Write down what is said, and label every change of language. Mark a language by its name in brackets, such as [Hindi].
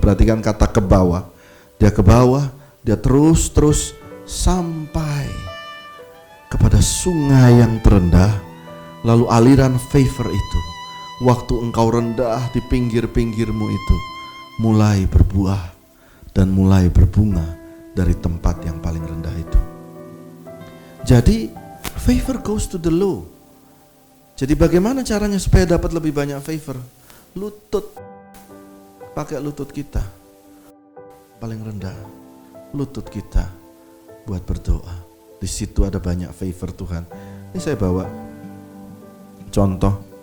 [Indonesian] Perhatikan kata ke bawah. Dia ke bawah, dia terus sampai kepada sungai yang terendah. Lalu aliran favor itu, waktu engkau rendah di pinggir-pinggirmu itu, mulai berbuah dan mulai berbunga dari tempat yang paling rendah itu. [English] Jadi favor goes to the low. [Indonesian] Jadi bagaimana caranya supaya dapat lebih banyak favor? Lutut, pakai lutut kita paling rendah, lutut kita buat berdoa. Di situ ada banyak favor Tuhan. Ini saya bawa contoh.